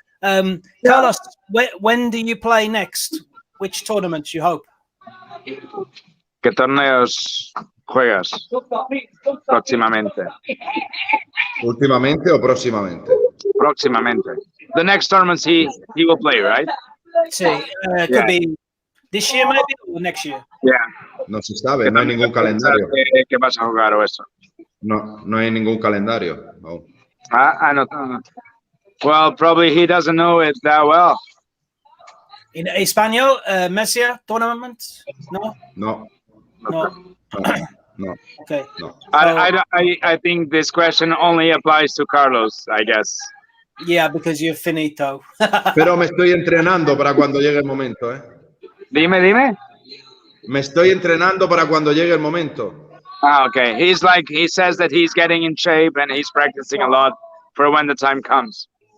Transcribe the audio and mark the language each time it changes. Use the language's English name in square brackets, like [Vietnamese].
[English] Carlos, when do you play next? Which tournaments you hope? [Spanish] ¿Qué torneos juegas próximamente? ¿Últimamente o próximamente? Próximamente. [English] The next tournaments he will play, right? See, could be this year maybe or next year. Yeah. [Spanish] No se sabe, no hay ningún calendario. ¿Qué vas a jugar o eso? No hay ningún calendario. No. No. [English] Well, probably he doesn't know it that well. In Espanol, Murcia tournament? No. No. Okay. No. I think this question only applies to Carlos, I guess. Yeah, because you're finito. [Spanish] Pero me estoy entrenando para cuando llegue el momento, ¿eh? Dime. Me estoy entrenando para cuando llegue el momento. [English] Okay. He says that he's getting in shape and he's practicing a lot for when the time comes.